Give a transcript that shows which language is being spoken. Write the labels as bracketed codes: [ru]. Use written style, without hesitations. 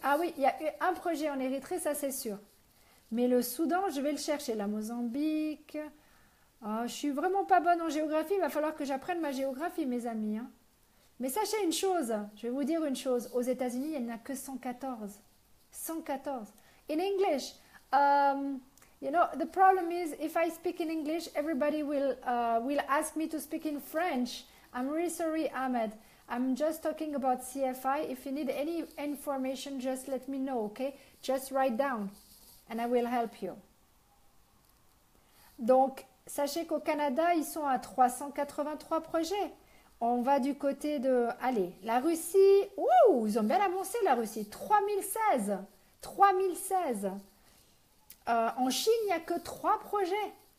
[fr] Ah oui, il y a eu un projet en Érythrée, ça c'est sûr. Mais le Soudan, je vais le chercher. La Mozambique. Oh, je suis vraiment pas bonne en géographie. Il va falloir que j'apprenne ma géographie, mes amis. Hein. Mais sachez une chose, je vais vous dire une chose. Aux États-Unis, il n'y en a que 114. 114. [en] In English, you know, the problem is if I speak in English, everybody will ask me to speak in French. I'm really sorry, Ahmed. I'm just talking about CFI. If you need any information, just let me know, okay? Just write down and I will help you. [fr] Donc, sachez qu'au Canada, ils sont à 383 projets. On va du côté de... Allez, la Russie. Ouh, ils ont bien avancé, la Russie. 3016. 3016. En Chine, il n'y a que 3 projets.